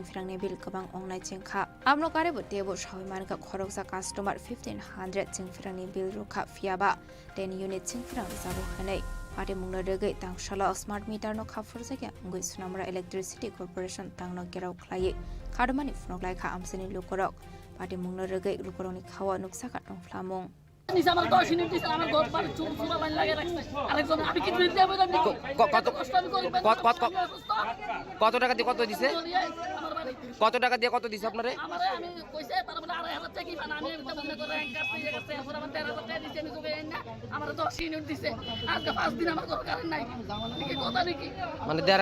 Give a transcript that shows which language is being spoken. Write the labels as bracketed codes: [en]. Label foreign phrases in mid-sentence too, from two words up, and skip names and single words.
[trp] फिरांनि बिल गोबां अंनाय जेंखा आमनो कारेबो देबो सावैमानखा खरकजा कास्टमार 1500 जों फिरांनि बिल रुखा फियाबा 10 यूनिट जों फिरां जाबो हनै पार्टी मुनुरुगै तांशाला [en] smart meter [trp] नो खाफुर जायगा अंगै सुनामुरा [en] electricity corporation [trp] तांनो गेराव खलायै खादुमानि फुनकलायखा आमसेनि लुकुरक पार्टी मुनुरुगै लुकुरकनि खावा नुक्साखा दंफ्लामों [bn] কত টাকা দিয়ে কত দিছে কত টাকা দিয়ে কত দিছে আপনারে মানে